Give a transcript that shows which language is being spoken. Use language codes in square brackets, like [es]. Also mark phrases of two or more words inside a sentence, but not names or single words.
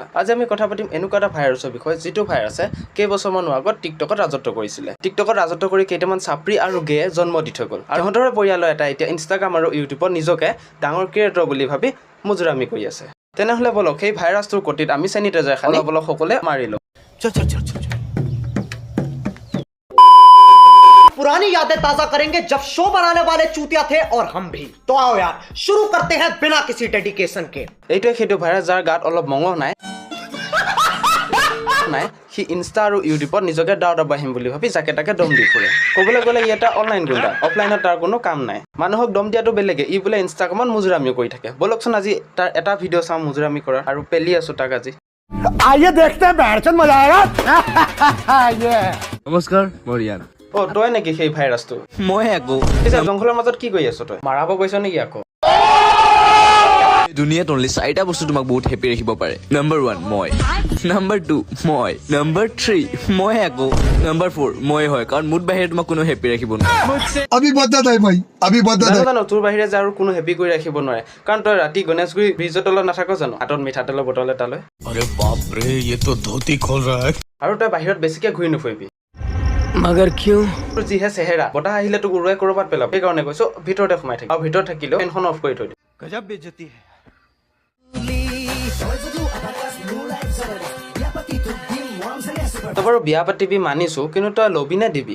[as] আজি আমি কথা পাতিম এনেকুৱা এটা ভাইৰাছৰ বিষয়ে, যিটো ভাইৰাছে কেইবছৰমানৰ আগত টিকটকত ৰাজত্ব কৰিছিলে। টিকটকত ৰাজত্ব কৰি কেইটামান ছাপৰি আৰু গে জন্ম দি থৈ গ'ল। আৰু সিহঁতৰে পৰিয়ালৰ এটা এতিয়া ইনষ্টাগ্ৰাম আৰু ইউটিউবত নিজকে ডাঙৰ ক্ৰিয়েটৰ বুলি ভাবি মুজৰামি কৰি আছে। তেনেহ'লে বলক সেই ভাইৰাছটোৰ গতিত আমি চেনিটাইজাৰ অলপ অলপ সকলোৱে মাৰি লওঁ। [hi] पुरानी यादें ताजा करेंगे जब शो बनाने वाले चूतिया थे और हम भी। तो आओ यार शुरू करते हैं बिना किसी डेडिकेशन के। [as] এইটোৱে সেইটো ভাইৰাছ যাৰ গাত অলপ মঙহ নাই সি ইনষ্টা আৰু ইউটিউবত নিজকে দাও দাবাহিম বুলি ভাবি যাকে তাকে দম দি ফুৰে। ক'বলৈ গ'লে ই এটা অনলাইন গুণ্ডা, অফলাইনত তাৰ কোনো কাম নাই। মানুহক দম দিয়াটো বেলেগে, ই বোলে ইনষ্টাগ্ৰামত মুজৰামিও কৰি থাকে। বলকচোন আজি তাৰ এটা ভিডিঅ' চাওঁ মুজৰামি কৰা, আৰু পেলি আছো তাক আজি। [hi] आइए देखते हैं बैठचंद मजा आएगा। [as] নমস্কাৰ মই ৰিয়ান। অ' তই নেকি সেই ভাইৰাছটো? মই আকৌ পিছে জংঘলৰ মাজত কি কৰি আছ তই? মাৰাব গৈছ নেকি আকৌ? দুনিয়াত অনলি 4টা বস্তু তোমাক বহুত হেপী ৰাখিব পাৰে। নম্বৰ 1 মই, নম্বৰ 2 মই, নম্বৰ 3 মই আকৌ, নম্বৰ 4 মই হয়, কাৰণ মোৰ বাহিৰে তোমাক কোনো হেপী ৰাখিব নোৱাৰে। [hi] अभी बदत है भाई, अभी बदत है। [as] জানো তোৰ বাহিৰে যে আৰু কোনো হেপী কৰি ৰাখিব নোৱাৰে, কাৰণ তই ৰাতি গণেশগুৰি ব্ৰিজৰ তলত নাথাক জানো, হাতত মিঠাতেলৰ বটল এটা লৈ। [hi] अरे बाप रे, ये तो धोती खोल रहा है। [as] আৰু তই বাহিৰত বেছিকে ঘূৰি নুফুৰিবি। মগৰ কিয়? তোৰ যিহে চেহেৰা, বতাহ আহিলে তোক উৰুৱাই ক'ৰবাত পেলাব। সেইকাৰণে কৈছো ভিতৰতে সোমাই থাকি, আৰু ভিতৰত থাকিলেও ফেনখন অফ কৰি থৈ দিবি। [hi] गज़ब बेइज़्ज़ती है। [as] তই বাৰু বিয়া পাতিবি মানিছো, কিন্তু তই ল'বি নে দিবি?